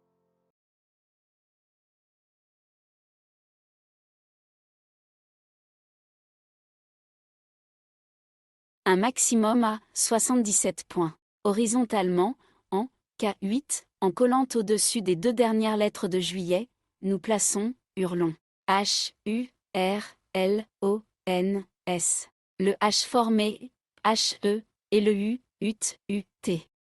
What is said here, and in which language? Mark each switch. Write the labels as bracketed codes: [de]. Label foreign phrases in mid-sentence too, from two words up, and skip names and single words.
[fr] Un maximum à 77 points. Horizontalement, en K8, en collant au-dessus des 2 dernières lettres de juillet, nous plaçons hurlons. H, U, R, L, O, N, S. Le H formé H, E, et le U, UT, U, T.